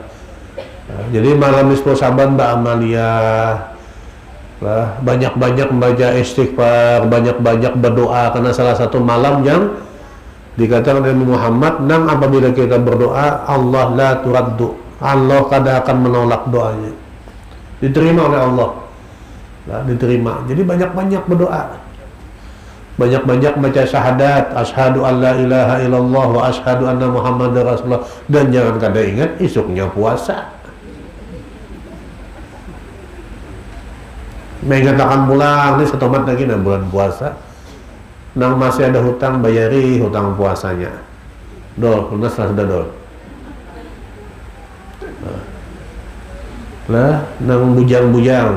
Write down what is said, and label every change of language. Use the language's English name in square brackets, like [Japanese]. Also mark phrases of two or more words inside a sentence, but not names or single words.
[Banjar] Nah, jadi malam nisfu Syaban Mbak Amalia lah, banyak-banyak membaca istighfar, banyak-banyak berdoa karena salah satu malam yang dikatakan oleh Muhammad, nang apabila kita berdoa Allah [Arabic] لا ترد, [Banjar] Allah kada akan menolak doanya, diterima oleh Allah, nah, diterima. Jadi banyak-banyak berdoa, banyak-banyak baca syahadat, [Arabic] أشهد أن لا إله إلا الله وأشهد أن محمدا رسول الله, [Banjar] dan jangan kada ingat isuknya puasa. Mengatakan pulang, ini setomat lagi nah bulan puasa. Nang masih ada hutang, bayari hutang puasanya. Dol, lunas lah sudah dol. Lah, nang bujang-bujang.